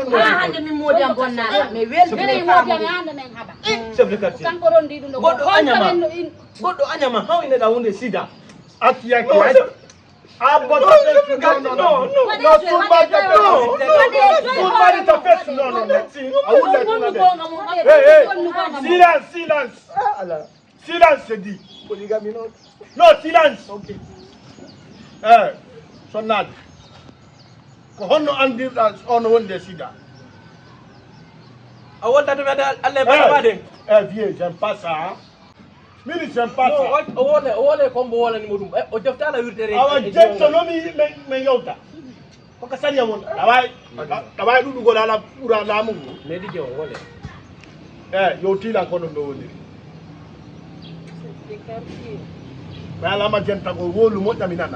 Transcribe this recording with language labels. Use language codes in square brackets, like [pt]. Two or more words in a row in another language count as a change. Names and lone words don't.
[ff] ha hande min modi am bonnata mais welmine minen modi am hande men haɓa [fr] chef de quartier [ff] kanko ɗon ndi ɗum ɗo goɗɗo añama haw ineɗa hunde sida acciyaki a bota sulmata fes non a wulla [fr] silence silence c'est dit polygamie non [ff] non silence sonnade ko honno andirɗa ono wonde sida a woldata mi ada allah e baɗamade [fr] vieux j'aime pas ça mini j'aime pas ça [ff] o wole kombo wolanimo ɗum o joftala wirdere awa jettonomi min yewta koko sariya won ɗa wawi ɗuɗugol ala ɓuura laamu ngu medi je o wole yewtilan ko ɗon ɗo woniri mi alama jentagol wolu moƴƴa mi nana